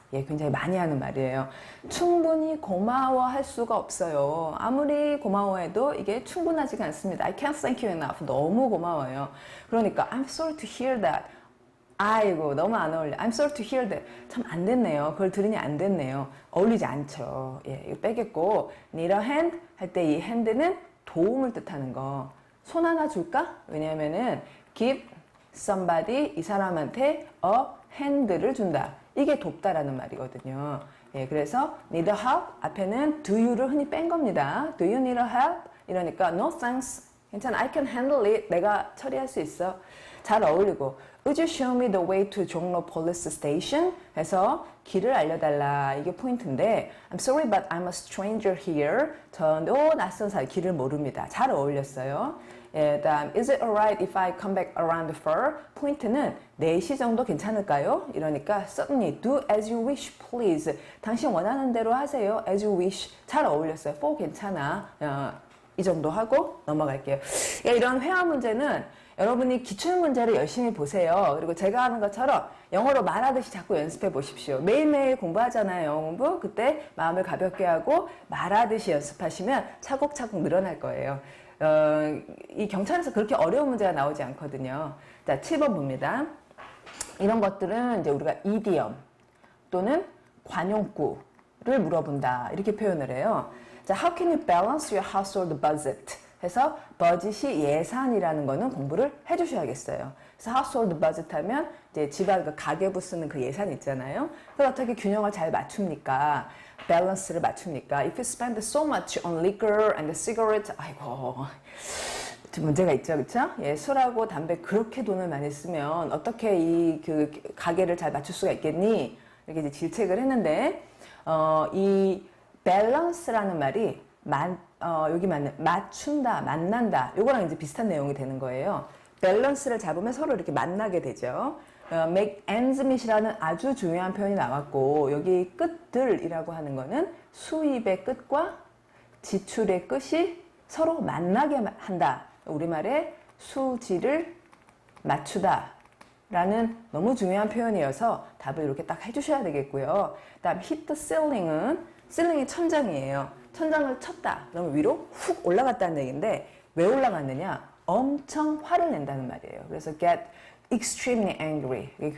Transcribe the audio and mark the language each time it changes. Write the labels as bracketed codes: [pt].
[ko] 예, 굉장히 많이 하는 말이에요. 충분히 고마워할 수가 없어요. 아무리 고마워해도 이게 충분하지가 않습니다. [en] I can't thank you enough. [ko] 너무 고마워요. 그러니까 [en] I'm sorry to hear that. [ko] 아이고 너무 안 어울려. [en] I'm sorry to hear that. [ko] 참 안 됐네요. 그걸 들으니 안 됐네요. 어울리지 않죠. 예, 이거 빼겠고 [en] need a hand [ko] 할 때 이 hand는 도움을 뜻하는 거. 손 하나 줄까? 왜냐하면은 [en] give somebody [ko] 이 사람한테 a hand를 준다. 이게 돕다라는 말이거든요. 예, 그래서 [en] need a help [ko] 앞에는 do you를 흔히 뺀 겁니다. [en] Do you need a help? [ko] 이러니까 [en] no thanks. [ko] 괜찮아. [en] I can handle it. [ko] 내가 처리할 수 있어. [en] 잘 어울리고 Would you show me the way to 종로 police station? [ko] 해서 길을 알려달라. 이게 포인트인데 [en] I'm sorry but I'm a stranger here. [ko] 저도 낯선 사람 길을 모릅니다. 잘 어울렸어요. 예, 다음 [en] Is it alright if I come back around 4? [ko] 포인트는 4시 정도 괜찮을까요? 이러니까 [en] certainly do as you wish please. [ko] 당신 원하는 대로 하세요. [en] as you wish. [ko] 잘 어울렸어요. 4 괜찮아. 이 정도 하고 넘어갈게요. 예, 이런 회화 문제는 여러분이 기출문제를 열심히 보세요. 그리고 제가 하는 것처럼 영어로 말하듯이 자꾸 연습해 보십시오. 매일매일 공부하잖아요. 영어 공부. 그때 마음을 가볍게 하고 말하듯이 연습하시면 차곡차곡 늘어날 거예요. 이 경찰에서 그렇게 어려운 문제가 나오지 않거든요. 자, 7번 봅니다. 이런 것들은 이제 우리가 이디엄 또는 관용구를 물어본다. 이렇게 표현을 해요. 자, [en] how can you balance your household budget? [ko] 해서 budget이 예산이라는 거는 공부를 해주셔야겠어요. 그래서 household budget 하면 이제 집안 그 가계부 쓰는 그 예산 있잖아요. 그걸 어떻게 균형을 잘 맞춥니까? 밸런스를 맞춥니까? [en] If you spend so much on liquor and cigarette, [ko] 아이고 좀 문제가 있죠, 그렇죠? 예, 술하고 담배 그렇게 돈을 많이 쓰면 어떻게 이 그 가계를 잘 맞출 수가 있겠니? 이렇게 이제 질책을 했는데 이 밸런스라는 말이 여기 맞는 맞춘다, 만난다. 요거랑 이제 비슷한 내용이 되는 거예요. 밸런스를 잡으면 서로 이렇게 만나게 되죠. [en] make ends meet [ko] 이라는 아주 중요한 표현이 나왔고 여기 끝들이라고 하는 거는 수입의 끝과 지출의 끝이 서로 만나게 한다. 우리말에 수지를 맞추다. 라는 너무 중요한 표현이어서 답을 이렇게 딱 해주셔야 되겠고요. 다음 [en] hit the ceiling [ko] 이 천장이에요. 천장을 쳤다. 그러면 위로 훅 올라갔다는 얘기인데 왜 올라갔느냐? 엄청 화를 낸다는 말이에요. [en] 그래서 get extremely angry.